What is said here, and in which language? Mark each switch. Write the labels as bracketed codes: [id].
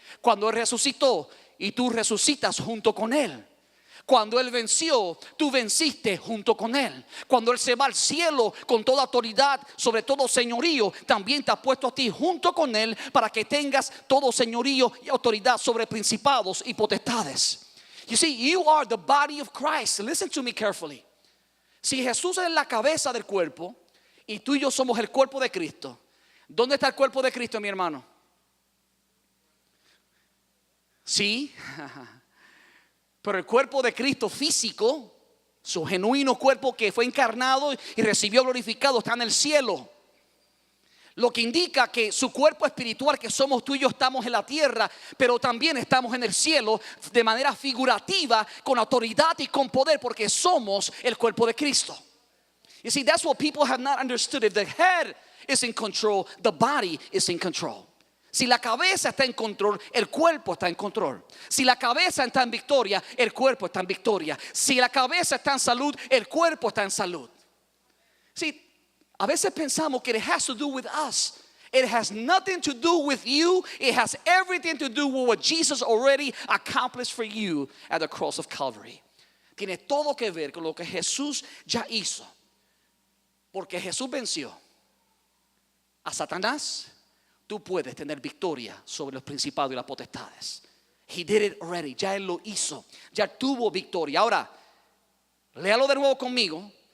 [es] Cuando Él resucitó, y tú resucitas junto con Él. Cuando Él venció, tú venciste junto con Él. Cuando Él se va al cielo con toda autoridad sobre todo señorío, también te ha puesto a ti junto con Él para que tengas todo señorío y autoridad sobre principados y potestades. [en] You see, you are the body of Christ. Listen to me carefully. [es] Si Jesús es la cabeza del cuerpo y tú y yo somos el cuerpo de Cristo, ¿dónde está el cuerpo de Cristo, mi hermano? Sí. Pero el cuerpo de Cristo físico, su genuino cuerpo que fue encarnado y recibió glorificado, está en el cielo. Lo que indica que su cuerpo espiritual, que somos tú y yo, estamos en la tierra, pero también estamos en el cielo de manera figurativa, con autoridad y con poder, porque somos el cuerpo de Cristo. [en] You see, that's what people have not understood. If the head is in control, the body is in control. [es] Si la cabeza está en control, el cuerpo está en control. Si la cabeza está en victoria, el cuerpo está en victoria. Si la cabeza está en salud, el cuerpo está en salud. Sí, a veces pensamos que [en] it has to do with us. It has nothing to do with you. It has everything to do with what Jesus already accomplished for you at the cross of Calvary. [es] Tiene todo que ver con lo que Jesús ya hizo. Porque Jesús venció a Satanás. Tú puedes tener victoria sobre los principados y las potestades. [en] He did it already. [es] Ya Él lo hizo. Ya tuvo victoria. Ahora, léalo de nuevo conmigo.